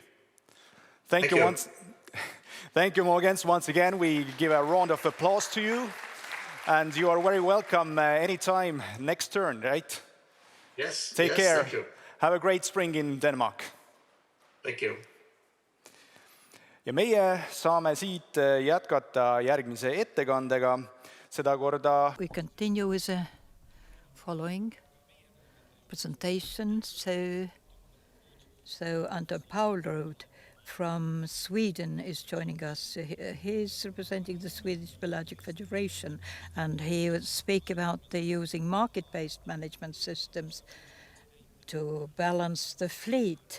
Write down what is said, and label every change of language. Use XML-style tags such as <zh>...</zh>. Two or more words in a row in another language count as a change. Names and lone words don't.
<en>Thank you. Thank you, Mogens. Once again, we give a round of applause to you, and you are very welcome anytime next turn, right? Yes. Take care. Thank you. Have a great spring in Denmark. Thank you.</en> <et>Ja meie saame siit jätkata järgmise ettekandega, sedakorda.</et> <en>We continue with the following presentation. So Anton Paulroth from Sweden is joining us. He is representing the Swedish Pelagic Federation, and he will speak about the using market-based management systems to balance the fleet.</en>